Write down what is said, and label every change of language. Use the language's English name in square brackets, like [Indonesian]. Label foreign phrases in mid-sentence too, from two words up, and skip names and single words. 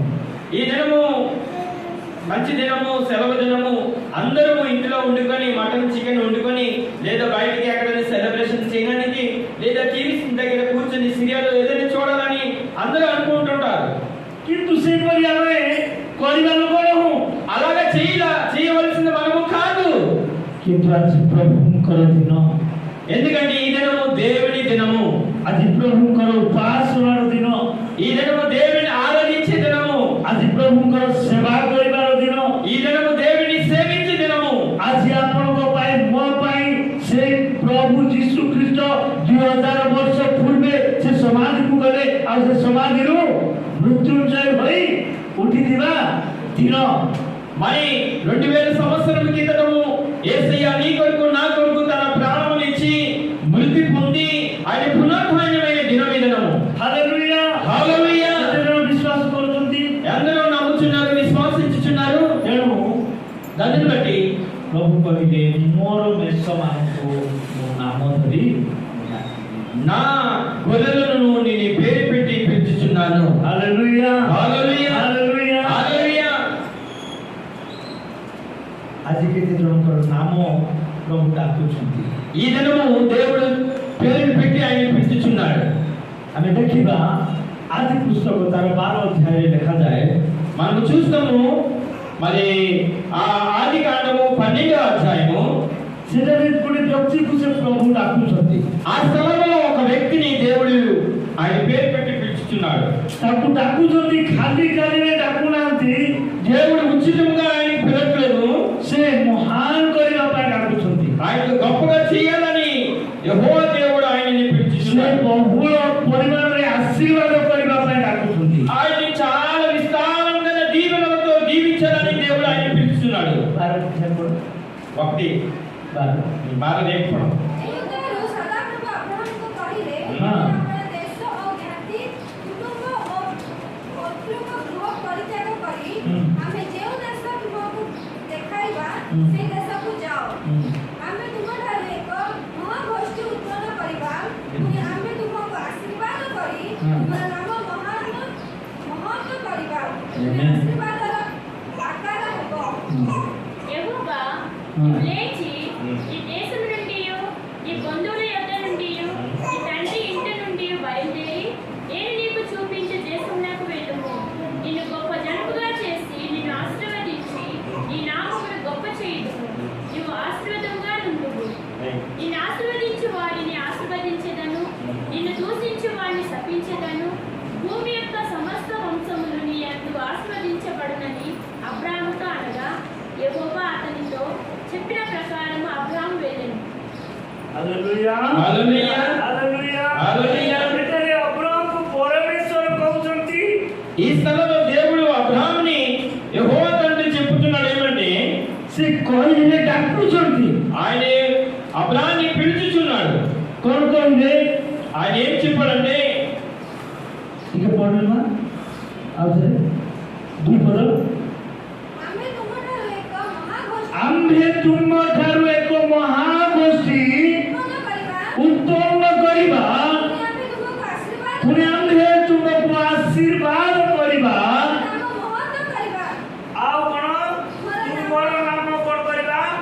[Telugu] ఈ దినము మంచి దినము, సెలవు దినము, అందరూ ఇంట్లో వండుకొని మటన్ చికెన్ వండుకొని లేదా బయటికి ఎక్కడైనా సెలబ్రేషన్ చేయడానికి లేదా టీవీ దగ్గర కూర్చొని సీరియల్ ఏదైనా చూడాలని అందరూ అనుకుంటుంటారు। [Odia] କିନ୍ତୁ ସେପରି ଆମେ କରିବା ଲୋକ ନୁହଁ, [Telugu] అలాగా చేయవలసింది మనము కాదు। [Odia] କିନ୍ତୁ ଆଜି ପ୍ରଭୁଙ୍କର ଦିନ, [Telugu] ఎందుకంటే ఈ దినము దేవుని దినము, [Odia] ଆଜି ପ୍ରଭୁଙ୍କର ଉପାସନାର ଦିନ, [Telugu] ఈ దినము దేవుని ఆరాధించే దినము, [Odia] ଆଜି ପ୍ରଭୁଙ୍କର ସେବା କରିବାର ଦିନ, [Telugu] ఈ దినము దేవుని సేవించే దినము। [Odia] ଆଜି ଆପଣଙ୍କ ପାଇଁ ମୋ ପାଇଁ ସେ ପ୍ରଭୁ ଯୀଶୁ ଖ୍ରୀଷ୍ଟ 2000 ବର୍ଷ ପୂର୍ବେ ସେ ସମାଧିକୁ ଗଲେ ଆଉ ସେ ସମାଧିରୁ ମୃତ୍ୟୁଞ୍ଜୟ ହୋଇ ଉଠିଥିବା ଦିନ। [Telugu] మరి 2000 సంవత్సరాల క్రితము యేసయ్య నీ కొరకు నా కొరకు తన ప్రాణములు ఇచ్చి మృతి పొంది ఆయన పునరుత్థానమైన దినం ఈ దినము। హల్లెలూయా హల్లెలూయా। అందరూ విశ్వాస [Odia] କରୁଛନ୍ତି, [Telugu] అందరూ నమ్ముచున్నారు, విశ్వాసించుచున్నారు। [Odia] ତେଣୁ [Telugu] దానిని బట్టి [Odia] ପ୍ରଭୁ କହିଲେ ମୋର ମେଷମାନଙ୍କୁ ମୋ ନାମ ଧରି [Telugu] నా గొర్రెలను నేను పేరు పెట్టి పిలుచుచున్నాను। హల్లెలూయా హల్లెలూయా హల్లెలూయా హల్లెలూయా। [Odia] ଆଜି କେତେ ଜଣଙ୍କର ନାମ ପ୍ରଭୁ ଡାକୁଛନ୍ତି, [Telugu] ఈ దినము దేవుడు పేరు పెట్టి ఆయన పిలుచుచున్నాడు। [Odia] ଆମେ ଦେଖିବା ଆଦି ପୁସ୍ତକ ତାର 12 ଅଧ୍ୟାୟରେ ଲେଖାଯାଏ। [Telugu] మనము చూస్తాము మరి ఆ ఆది కాండము 12వ అధ్యాయము, [Odia] ସେଠାରେ ଗୋଟେ ବ୍ୟକ୍ତିକୁ ସେ ପ୍ରଭୁ ଡାକୁଛନ୍ତି, [Telugu] ఆ స్థలంలో ఒక వ్యక్తిని దేవుడు ఆయన పేరు పెట్టి పిలుచుచున్నాడు। [Odia] ତାକୁ ଡାକୁଛନ୍ତି, ଖାଲି ଖାଲିରେ ଡାକୁନାହାନ୍ତି, [Telugu] దేవుడు ఉచితంగా ఆయన పిలవట్లేదు, [Odia] ସେ ମହାନ କରିବା ପାଇଁ ଡାକୁଛନ୍ତି, [Telugu] ఆయన గొప్పగా చేయాలని యెహోవా దేవుడు ఆయనని [Odia] ସେ [Telugu] పిలుచుచున్నాడు। [Odia] ବହୁଳ పరిమాణରେ ఆశీర్వాద କରିବା ପାଇଁ ଡାକୁଛନ୍ତି। [Telugu] ఆయన్ని చాలా విస్తారంగా దీవెనలతో దీవించాలని దేవుడు ఆయన పిలుచుచున్నాడు। ఒకటి బాగా లేకపోవడం। [Odia] ଏହିଠାରୁ ସଦାପ୍ରଭୁ ଆବ୍ରାହମଙ୍କୁ କହିଲେ, ହଁ। ଆପଣ ଦେଶ ଓ ଜ୍ଞାତି କୁଟୁମ୍ବ ଓ ପୈତୃକ ଗୃହ ପରିତ୍ୟାଗ କରି ଆମେ ଯେଉଁ ଦେଶ ତୁମକୁ ଦେଖାଇବା ସେ ଦେଶକୁ ଯାଅ। ଆମେ ତୁମଠାରୁ ଏକ ମହାଗୋଷ୍ଠୀ ଉତ୍ପନ୍ନ କରିବା, ପୁଣି ଆମେ ତୁମକୁ ଆଶୀର୍ବାଦ କରି ତୁମର ନାମ ମହତ୍ କରିବା, ଆଶୀର୍ବାଦର ଆକାର ହେବ। [Telugu] యెహోవా లేచి ఈ దేశం నుండి ఈ బంధువుల యొద్ద నుండి ఈ తండ్రి ఇంటి నుండి బయలుదేరి నేను నీకు చూపించే దేశంలోకి వెళ్ళుము. నిన్ను గొప్ప జనముగా చేసి నిన్ను ఆశీర్వదించి నీ నామమును గొప్ప చేయుదును. నువ్వు ఆశీర్వాదంగా నుండువు. నిన్ను ఆశీర్వదించు వారిని ఆశీర్వదించెదను, నిన్ను దూషించు వారిని శపించెదను. భూమి యొక్క సమస్త వంశములు నీ యందు ఆశీర్వదించబడునని అబ్రాహాముతో అనగా యెహోవా అతనితో చెప్పిన ప్రకారం అబ్రాహాము వెళ్ళెను। హల్లెలూయా హల్లెలూయా హల్లెలూయా హల్లెలూయా। [Odia] ଏଠାରେ ଅବ୍ରାହମକୁ ପରମେଶ୍ୱର କହୁଛନ୍ତି, [Telugu] ఈ స్థలంలో దేవుడు అబ్రాహాముని యెహోవా తండ్రి చెప్పుచున్నాడు ఏమంటే, [Odia] ସେ କହିଲେ ଡାକୁଛନ୍ତି, [Telugu] ఆయన అబ్రాహాముని పిలుచుచున్నాడు। [Odia] କଣ କହିଲେ? [Telugu] ఆయన ఏం చెప్పాడంటే, [Odia] ଟିକେ ପଢିବା ଆଉ ଥରେ 2 ପଦ, ଆମେ ତୁମଠାରୁ ଏକ ଆମ୍ଭେ ତୁମଠାରୁ ଏକ ମହାଗୋଷ୍ଠୀ ମହାଗୋଷ୍ଠୀ ଉତ୍ତମ କରିବା, ପୁଣି ଆମ୍ଭେ ତୁମକୁ ଆଶୀର୍ବାଦ କରିବା, ଆଉ କଣ ତୁମର ନାମ କଣ କରିବା?